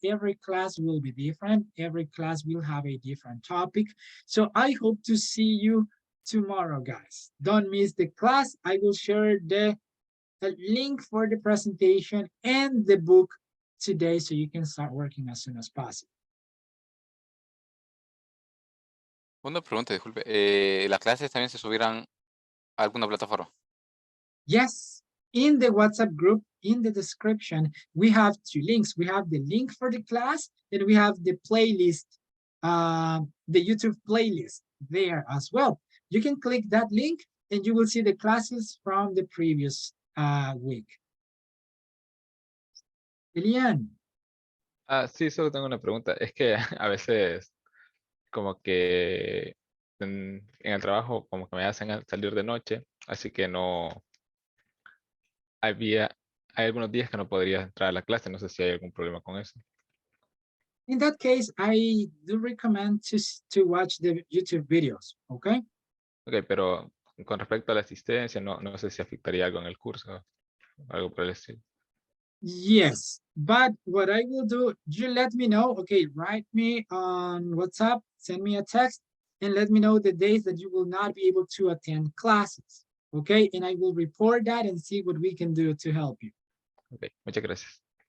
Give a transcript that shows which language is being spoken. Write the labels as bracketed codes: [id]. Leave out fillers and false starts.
[en] Every class will be different. Every class will have a different topic. So I hope to see you tomorrow, guys. Don't miss the class. I will share the link for the presentation and the book today so you can start working as soon as possible. [es] Una pregunta, disculpe. ¿Las clases también se subirán a alguna plataforma? [en] Yes, in the WhatsApp group, in the description, we have two links. We have the link for the class and we have the playlist, the YouTube playlist there as well. You can click that link and you will see the classes from the previous week. Elian. [es] Sí, solo tengo una pregunta. Es que a veces como que en el trabajo como que me hacen salir de noche, así que no hay algunos días que no podría entrar a la clase. No sé si hay algún problema con eso. [en] In that case, I do recommend to watch the YouTube videos, okay? [es] Ok, pero con respecto a la asistencia, no sé si afectaría algo en el curso, algo por el estilo. [en] Yes, but what I will do, you let me know, okay, write me on WhatsApp, send me a text, and let me know the days that you will not be able to attend classes, okay? And I will report that and see what we can do to help you. [es] Ok, muchas gracias.